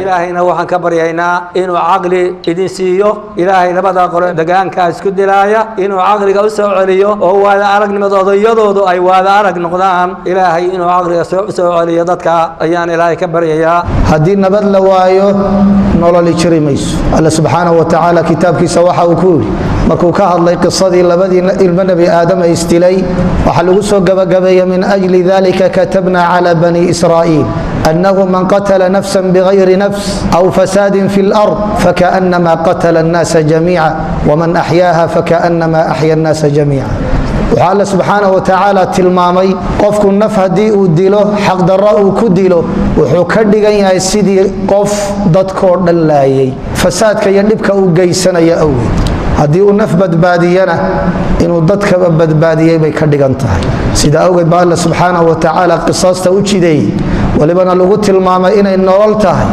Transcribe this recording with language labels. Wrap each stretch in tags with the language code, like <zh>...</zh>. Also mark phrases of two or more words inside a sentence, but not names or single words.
<so>Ilaahayna waxaan ka baryaynaa inuu aqli idin siiyo Ilaahay labada qolo deegaanka isku dilaaya inuu aqliga u soo celiyo oo wada aragnimadooda iyadoo ay wada arag noqdaan Ilaahay inuu aqliga soo dadka ayaan Ilaahay ka baryayaa. haddii nabad la waayo nolol jiri mayso.</so> <ar>الله سبحانه وتعالى</ar> <so>kitaabkiisa waxa uu ku yiri markuu ka hadlay qisadii labadii ilmo nabi aadam ay istilay waxa lagu soo gabagabeeyay</so> <ar>من أجل ذلك كتبنا على بني إسرائيل أنه من قتل نفسا بغير نفس أو فساد في الأرض فكأنما قتل الناس جميعا ومن أحياها فكأنما أحيا الناس جميعا wa man ahyaaha fakannama ahya an-nasa jami'a. وحال سبحانه وتعالى</ar> <so>tilmaamay qofku naf hadii uu dilo xaq darro uu ku dilo wuxuu ka dhigan yahay sidii qof dadkoo dhan laayay fasaadka iyo dhibka uu geysanaya awgeed hadii uu naf badbaadiyana inuu dadka badbaadiyay bay ka dhigan tahay sida awgeed baa</so> <ar>الله سبحانه وتعالى</ar> <so>qisaasta u jiday walibana lagu tilmaamay inay nolol tahay</so>